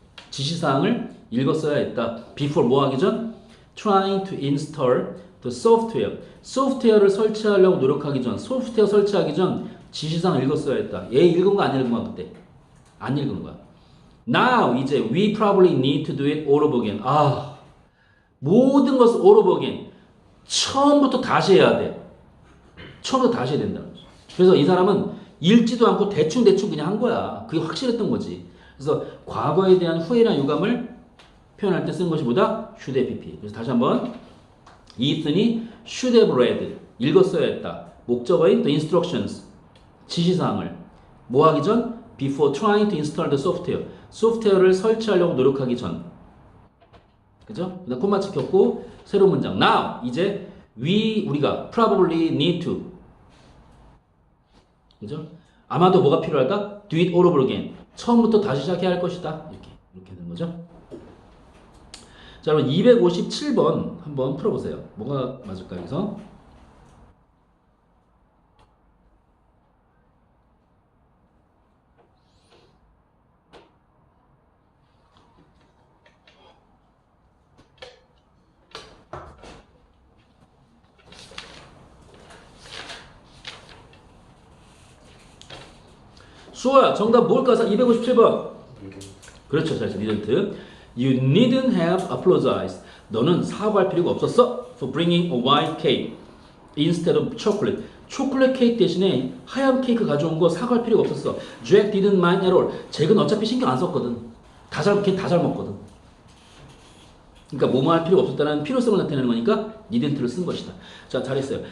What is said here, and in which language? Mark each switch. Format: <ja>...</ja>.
<ko>지시사항을 읽었어야 했다. before 뭐 하기 전?</ko> <en>trying to install the software.</en> <ko>소프트웨어를 설치하려고 노력하기 전, 소프트웨어 설치하기 전 지시사항을 읽었어야 했다. 얘 읽은 거 안 읽은 거야 그때? 안 읽은 거야.</ko> <en>Now</en> <ko>이제</ko> <en>we probably need to do it all over again.</en> <ko>아, 모든 것을</ko> <en>all over again.</en> <ko>처음부터 다시 해야 돼. 처음부터 다시 해야 된다. 그래서 이 사람은 읽지도 않고 대충 그냥 한 거야. 그게 확실했던 거지. 그래서 과거에 대한 후회나 유감을 표현할 때 쓴 것이 보다 should have pp. 그래서 다시 한번 이튼이</ko> <en>should have read</en> <ko>읽었어야 했다. 목적어인</ko> <en>the instructions</en> <ko>지시사항을 뭐 하기 전?</ko> <en>before trying to install the software</en> <ko>소프트웨어를 설치하려고 노력하기 전. 그죠? 그다음 콤마 찍혔고 새로운 문장 now 이제 우리가</ko> <en>probably need to</en> <ko>그죠? 아마도 뭐가 필요하다?</ko> <en>do it all over again</en> <ko>처음부터 다시 시작해야 할 것이다. 이렇게 되는 거죠. 자, 여러분 257번 한번 풀어보세요. 뭐가 맞을까요? 여기서 수호야 정답 뭘까? 257번 그렇죠. 자, 니던트</ko> <en>You needn't have apologized.</en> <ko>너는 사과할 필요가 없었어.</ko> <en>For bringing a white cake instead of chocolate.</en> <ko>초콜릿 케이크 대신에 하얀 케이크 가져온 거 사과할 필요가 없었어.</ko> <en>Jack didn't mind at all.</en> <ko>잭은 어차피 신경 안 썼거든. 걔 다 잘 먹거든. 그러니까 뭐뭐 할 필요가 없었다는 필요성을 나타내는 거니까 needn't를 쓴 것이다. 자, 잘했어요.</ko>